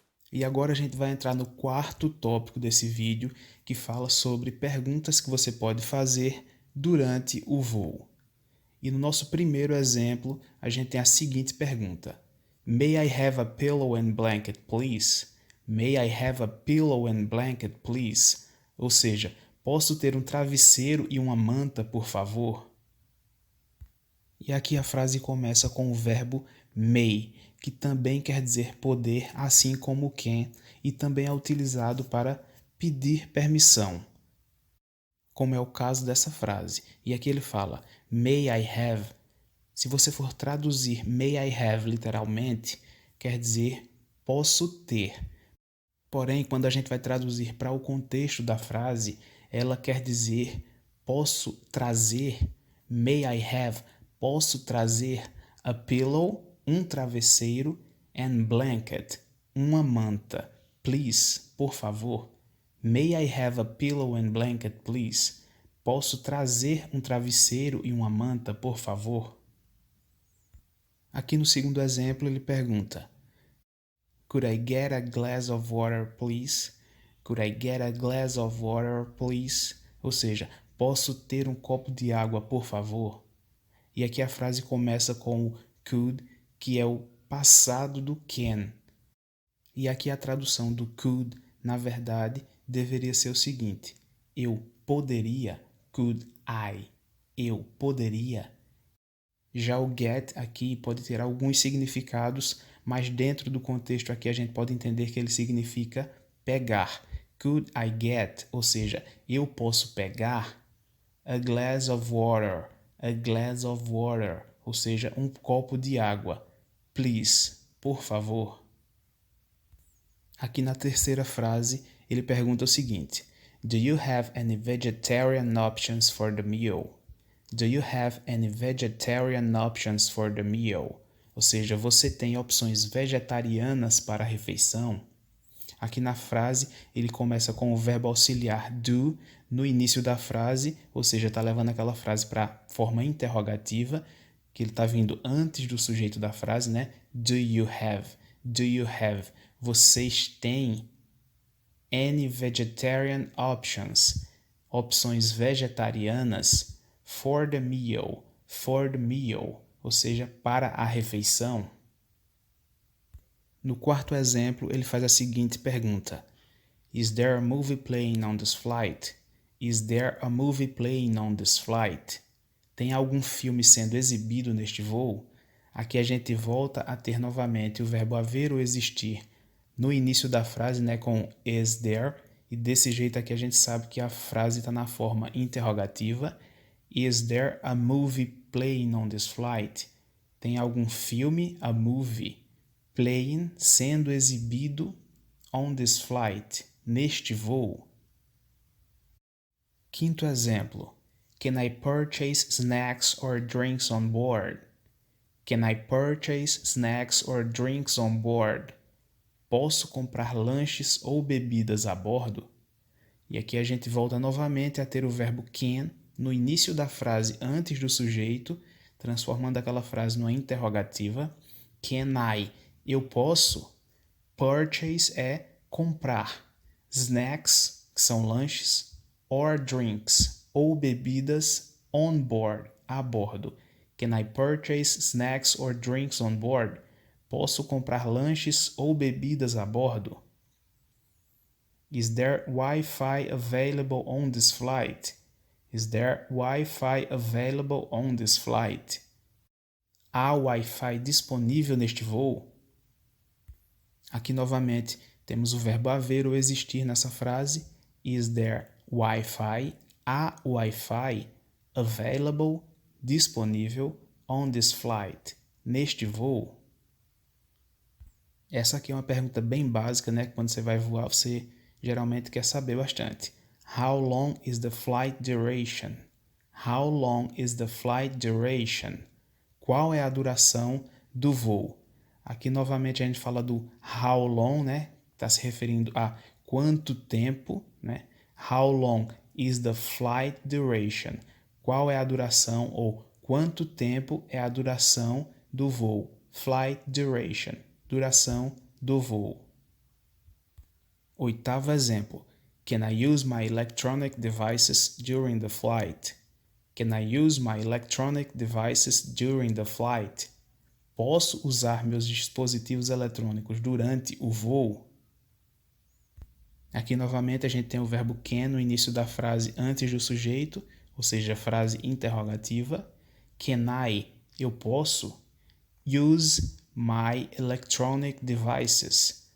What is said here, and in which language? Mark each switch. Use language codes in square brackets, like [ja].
[pt] E agora a gente vai entrar no quarto tópico desse vídeo, que fala sobre perguntas que você pode fazer durante o voo. E no nosso primeiro exemplo, a gente tem a seguinte pergunta: [en] May I have a pillow and blanket, please? May I have a pillow and blanket, please? [pt] Ou seja, posso ter um travesseiro e uma manta, por favor? E aqui a frase começa com o verbo may, que também quer dizer poder, assim como can, e também é utilizado para pedir permissão, como é o caso dessa frase. E aqui ele fala, [en] may I have. [pt] Se você for traduzir may I have literalmente, quer dizer posso ter. Porém, quando a gente vai traduzir para o contexto da frase, ela quer dizer posso trazer, [en] may I have, [pt] posso trazer [en] a pillow, [pt] um travesseiro, [en] and blanket, [pt] uma manta. Please, por favor. [en] May I have a pillow and blanket, please? [pt] Posso trazer um travesseiro e uma manta, por favor? Aqui no segundo exemplo ele pergunta: [en] Could I get a glass of water, please? Could I get a glass of water, please? [pt] Ou seja, posso ter um copo de água, por favor? E aqui a frase começa com o could, que é o passado do can. E aqui a tradução do could, na verdade, deveria ser o seguinte: eu poderia, [en] could I, [pt] eu poderia. Já o get aqui pode ter alguns significados, mas dentro do contexto aqui a gente pode entender que ele significa pegar. [en] Could I get, [pt] ou seja, eu posso pegar [en] a glass of water, [pt] ou seja, um copo de água. Please, por favor. Aqui na terceira frase, ele pergunta o seguinte: [en] Do you have any vegetarian options for the meal? Do you have any vegetarian options for the meal? [pt] Ou seja, você tem opções vegetarianas para a refeição? Aqui na frase, ele começa com o verbo auxiliar do no início da frase, ou seja, está levando aquela frase para a forma interrogativa, que ele está vindo antes do sujeito da frase, né? [en] Do you have? Do you have? [pt] Vocês têm [en] any vegetarian options? [pt] Opções vegetarianas [en] for the meal, [pt] ou seja, para a refeição. No quarto exemplo, ele faz a seguinte pergunta: [en] Is there a movie playing on this flight? Is there a movie playing on this flight? [pt] Tem algum filme sendo exibido neste voo? Aqui a gente volta a ter novamente o verbo haver ou existir no início da frase, né, com [en] is there, [pt] e desse jeito aqui a gente sabe que a frase está na forma interrogativa. [en] Is there a movie playing on this flight? [pt] Tem algum filme, [en] a movie, playing, [pt] sendo exibido [en] on this flight, [pt] neste voo? Quinto exemplo. [en] Can I purchase snacks or drinks on board? Can I purchase snacks or drinks on board? [pt] Posso comprar lanches ou bebidas a bordo? E aqui a gente volta novamente a ter o verbo can no início da frase antes do sujeito, transformando aquela frase numa interrogativa. [en] Can I? [pt] Eu posso. Purchase é comprar. Snacks, que são lanches, [en] or drinks, [pt] ou bebidas [en] on board, [pt] a bordo. [en] Can I purchase snacks or drinks on board? [pt] Posso comprar lanches ou bebidas a bordo? [en] Is there Wi-Fi available on this flight? Is there Wi-Fi available on this flight? [pt] Há Wi-Fi disponível neste voo? Aqui novamente temos o verbo haver ou existir nessa frase. [en] Is there Wi-Fi? [pt] Há [en] Wi-Fi available, [pt] disponível, [en] on this flight, [pt] neste voo? Essa aqui é uma pergunta bem básica, né? Quando você vai voar, você geralmente quer saber bastante. [en] How long is the flight duration? How long is the flight duration? [pt] Qual é a duração do voo? Aqui novamente a gente fala do [en] how long, [pt] né? Está se referindo a quanto tempo, né? [en] How long is the flight duration? [pt] Qual é a duração ou quanto tempo é a duração do voo? [en] Flight duration, [pt] duração do voo. Oitavo exemplo. [en] Can I use my electronic devices during the flight? Can I use my electronic devices during the flight? [pt] Posso usar meus dispositivos eletrônicos durante o voo? Aqui novamente a gente tem o verbo can no início da frase antes do sujeito, ou seja, frase interrogativa. [en] Can I? [pt] Eu posso? [en] Use my electronic devices.